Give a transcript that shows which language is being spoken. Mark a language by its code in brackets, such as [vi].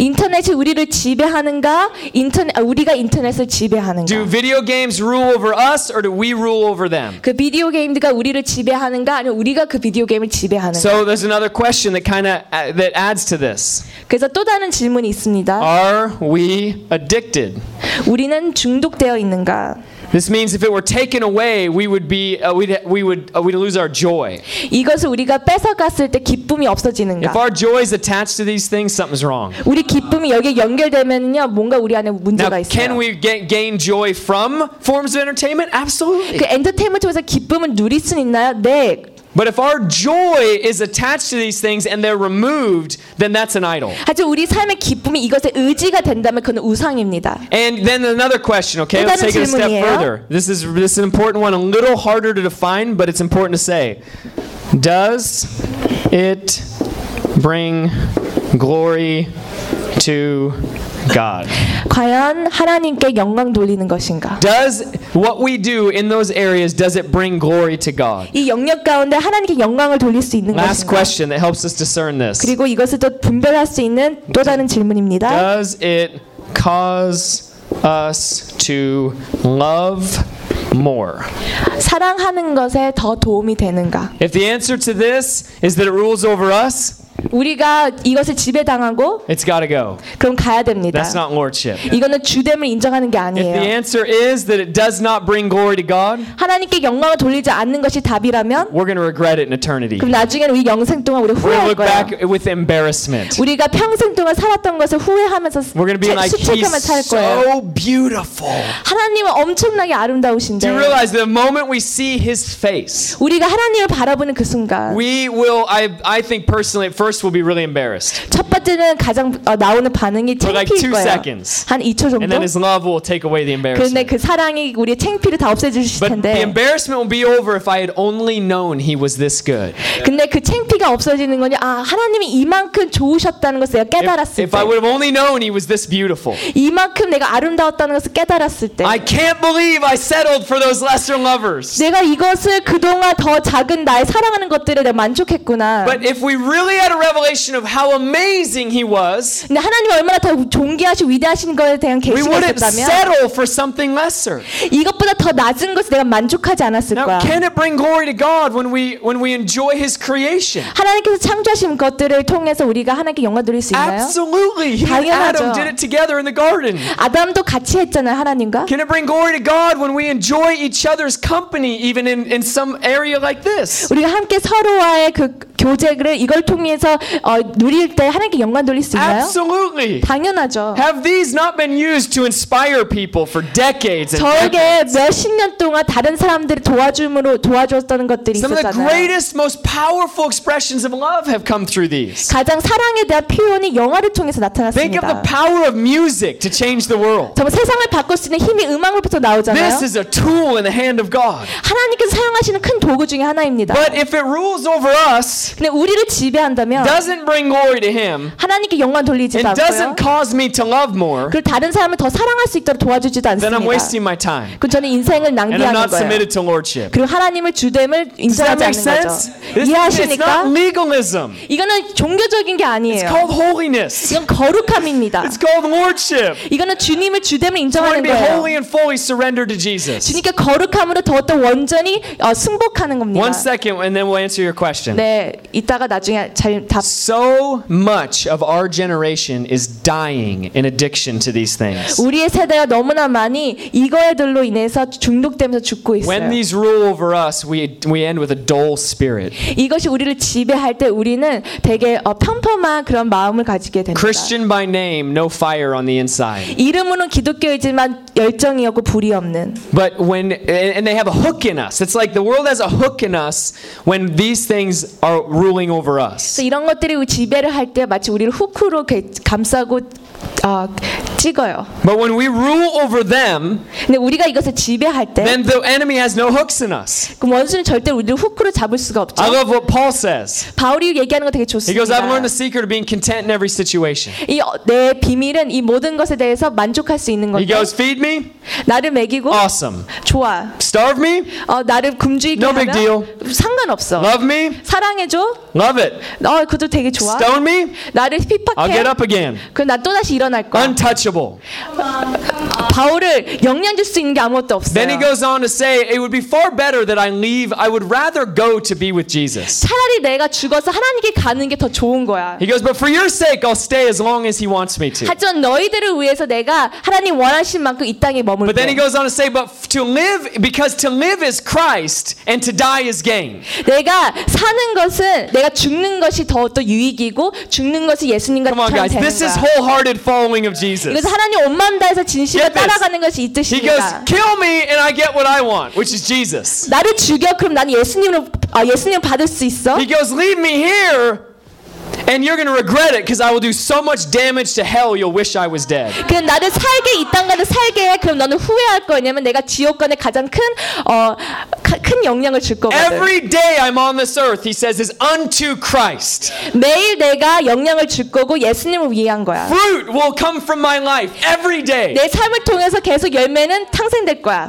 [ko] 인터넷이 우리를 지배하는가? 우리가 인터넷을 지배하는가? [en] Do video games rule over us or do we rule over them? [ko] 그 비디오 게임들이 우리를 지배하는가 아니면 우리가 그 비디오 게임을 지배하는가? [en] So there's another question that kind of that adds to this. [ko] 그래서 또 다른 질문이 있습니다. [en] Are we addicted? [ko] 우리는 중독되어 있는가? [en] This means if it were taken away, we'd lose our joy. [ko] 이것을 우리가 뺏어갔을 때 기쁨이 없어지는가? [en] If our joy is attached to these things, something's wrong. [ko] 우리 기쁨이 여기에 연결되면요, 뭔가 우리 안에 문제가 [en] Now, [ko] 있어요. [en] Can we gain joy from forms of entertainment? Absolutely. [ko] 그 엔터테인먼트에서 기쁨을 누릴 수 있나요? 네. [en] But if our joy is attached to these things and they're removed, then that's an idol. [ko] 하지만 우리 삶의 기쁨이 이것에 의지가 된다면 그건 우상입니다. [en] And then another question, okay? Let's take it a step further. This is an important one, a little harder to define, but it's important to say. Does it bring glory to God? [ko] 과연 하나님께 영광 돌리는 것인가? [en] Does what we do in those areas does it bring glory to God? [ko] 이 영역 가운데 하나님께 영광을 돌릴 수 있는 [en] Last [ko] 것인가? [en] Last question that helps us discern this. [ko] 그리고 이것을 또 분별할 수 있는 또 다른 질문입니다. [en] Does it cause us to love more? [ko] 사랑하는 것에 더 도움이 되는가? [en] If the answer to this is that it rules over us, [ko] 우리가 이것을 지배당하고 [en] It's gotta go. [ko] 그럼 가야 됩니다. [en] That's not lordship. [ko] 이거는 주됨을 인정하는 게 아니에요. [en] If the answer is that it does not bring glory to God, [ko] 하나님께 영광을 돌리지 않는 것이 답이라면 [en] We're gonna regret it in eternity. [ko] 그럼 나중에는 우리 영생 동안 우리 후회할 [en] we'll [ko] 거예요. [en] We look back with embarrassment. [ko] 우리가 평생 동안 살았던 것을 후회하면서 수치감을 살 거예요. [en] We're gonna be like, so beautiful. [ko] 하나님은 엄청나게 아름다우신데. [en] Do you realize the moment we see His face? [ko] 우리가 하나님을 바라보는 그 순간 [en] We will I think personally at first first will be really embarrassed. [ko] 첫 번째는 가장 나오는 반응이 창피일 거예요. [en] For like 2 seconds. [ko] 한 2초 정도. [en] And then his love will take away the embarrassment. [ko] 근데 그 사랑이 우리의 창피를 다 없애주실 텐데. [en] But the embarrassment will be over if I had only known he was this good. [ko] 근데 그 창피가 없어지는 거냐? 아, 하나님이 이만큼 좋으셨다는 것을 깨달았을 때. [en] If I would have only known he was this beautiful. [ko] 이만큼 내가 아름다웠다는 것을 깨달았을 때. [en] I can't believe I settled for those lesser lovers. [ko] 내가 이것을 그동안 더 작은 나의 사랑하는 것들에 내가 만족했구나. [en] But if we really had a revelation of how amazing he was. [ko] 근데 하나님이 얼마나 더 존귀하시고 위대하신 것에 대한 계시였다면. [en] We would settle for something lesser. [ko] 이것보다 더 낮은 것을 내가 만족하지 않았을 거야. [en] Now, can it bring glory to God when we enjoy his creation? [ko] 하나님께서 창조하신 것들을 통해서 우리가 하나님께 영광 돌릴 수 있나요? [en] Absolutely. [ko] 당연하죠. [en] Adam did it together in the garden. [ko] 아담도 같이 했잖아요, 하나님과. [en] Can it bring glory to God when we enjoy each other's company even in some area like this? [ko] 우리가 함께 서로와의 그 교제를 이걸 통해서 누릴 때 하나님께 영광 돌릴 수 있나요? [en] Absolutely. [ko] 당연하죠. [en] Have these not been used to inspire people for decades? [ko] 저에게 몇십 년 동안 다른 사람들을 도와줌으로 도와줬다는 것들이 있었잖아요. [en] Some of the greatest, most powerful expressions of love have come through these. [ko] 가장 사랑에 대한 표현이 영화를 통해서 나타났습니다. [en] Think of the power of music to change the world. [ko] 정말 세상을 바꿀 수 있는 힘이 음악으로부터 나오잖아요. [en] This is a tool in the hand of God. [ko] 하나님께서 사용하시는 큰 도구 중에 하나입니다. [en] But if it rules over us. [ko] 근데 우리를 지배한다면 [en] doesn't bring glory to him, [ko] 하나님께 영광 돌리지 않고요. [en] And doesn't cause me to love more. [ko] 그리고 다른 사람을 더 사랑할 수 있도록 도와주지도 않습니다. [en] Then I'm wasting my time. [ko] 그 저는 인생을 낭비하는 [en] and I'm not [ko] 거예요. [en] Submitted to lordship. [ko] 그리고 하나님을 주됨을 인정하지 않는 거죠. 이해하십니까? [en] It's not legalism. [ko] 이거는 종교적인 게 아니에요. [en] It's called holiness. [ko] 이건 거룩함입니다. [en] It's called lordship. [ko] 이거는 주님을 주됨을 인정하는 거예요. [en] To be holy and fully surrendered to Jesus. [ko] 주님께 거룩함으로 더욱더 완전히 승복하는 겁니다. [en] One second, and then we'll answer your question. [ko] 네. 이따가 나중에 잘 답. [en] So much of our generation is dying in addiction to these things. [ko] 우리의 세대가 너무나 많이 이거에들로 인해서 중독되면서 죽고 있어요. [en] When these rule over us, we end with a dull spirit. [ko] 이것이 우리를 지배할 때 우리는 되게 평범한 그런 마음을 가지게 됩니다. [en] Christian by name, no fire on the inside. [ko] 이름으로는 기독교이지만 열정이 없고 불이 없는. [en] But when and they have a hook in us. It's like the world has a hook in us when these things are ruling over us. [ko] 이런 것들이 지배를 할 때 마치 우리를 후크로 감싸고 찍어요. [en] But when we rule over them, [ko] 근데 우리가 이것을 지배할 때, [en] then the enemy has no hooks in us. [ko] 그럼 원수는 절대 우리를 후크로 잡을 수가 없죠. [en] I love what Paul says. [ko] 바울이 얘기하는 거 되게 좋습니다. [en] He goes, I've learned the secret of being content in every situation. [ko] 이 내 비밀은 이 모든 것에 대해서 만족할 수 있는 것. [en] He goes, feed me. [ko] 나를 먹이고. [en] Awesome. [ko] 좋아. [en] Starve me. [ko] 나를 굶주리게 하면. [en] No big deal. [ko] 상관없어. [en] Love me. [ko] 사랑해줘. [en] Love it. [ko] 그것도 되게 좋아. [en] Stone me. [ko] 나를 핍박해. [en] I'll get up again. [ko] 그럼 나 또 다시 일어날 거야. [en] Untouchable. [ko] 바울을 영양줄 수 있는 게 아무것도 없어요. [en] Then he goes on to say, it would be far better that I leave. I would rather go to be with Jesus. [ko] 차라리 내가 죽어서 하나님께 가는 게 더 좋은 거야. [en] He goes, but for your sake, I'll stay as long as he wants me to. [ko] 하지만 너희들을 위해서 내가 하나님 원하신 만큼 이 땅에 머물게. [en] But then he goes on to say, but to live, because to live is Christ, and to die is gain. [ko] 내가 사는 것은 내가 죽는 것이 더 또 유익이고 죽는 것이 예수님과 [en] Come on, [ko] 되는 [en] guys, this is wholehearted following of Jesus. [ko] 이것은 하나님 온 마음 다해서 진실로 따라가는 것이 이 뜻입니다. [en] He goes, kill me and I get what I want, which is Jesus. [ko] 나를 죽여 그럼 나는 예수님으로 예수님을 받을 수 있어? [en] He goes, leave me here. And you're going to regret it because I will do so much damage to hell you'll wish I was dead. [ko] 그럼 나를 살게 이 땅가는 살게 해. 그럼 너는 후회할 거야. 왜냐면 내가 지옥간에 가장 큰 큰 영향을 줄 거거든. [en] Every day I'm on this earth, he says, is unto Christ. [ko] 매일 내가 영향을 줄 거고 예수님을 위한 거야. [en] Fruit will come from my life every day. [ko] 내 삶을 통해서 계속 열매는 탄생될 거야.